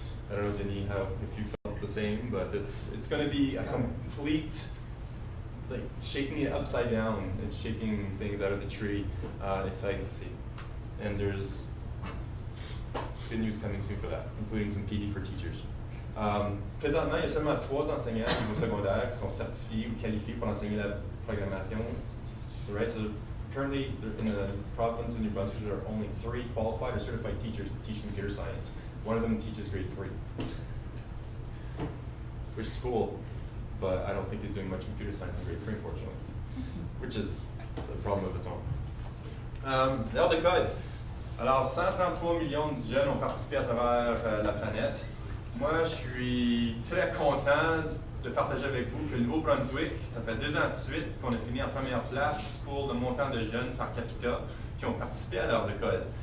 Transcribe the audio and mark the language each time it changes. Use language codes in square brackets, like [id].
[en] I don't know, Denis, if you felt the same, but it's going to be a complete, like, shaking it upside down and shaking things out of the tree. Exciting to see. And there's good news coming soon for that, including some PD for teachers. [fr] Présentement, il y a seulement 3 enseignants au niveau secondaire qui sont certifiés ou qualifiés pour enseigner la programmation. [en] So, right, so Currently, in the province of New Brunswick, there are only 3 qualified or certified teachers to teach computer science. One of them teaches grade 3, which is cool, but I don't think he's doing much computer science in grade 3, unfortunately, which is a problem of its own. [fr] L'heure de code. Alors, 133 millions de jeunes ont participé à travers la planète. Moi, je suis très content de partager avec vous que le Nouveau-Brunswick, ça fait 2 ans de suite qu'on a fini en première place pour le montant de jeunes par capita qui ont participé à l'heure de code.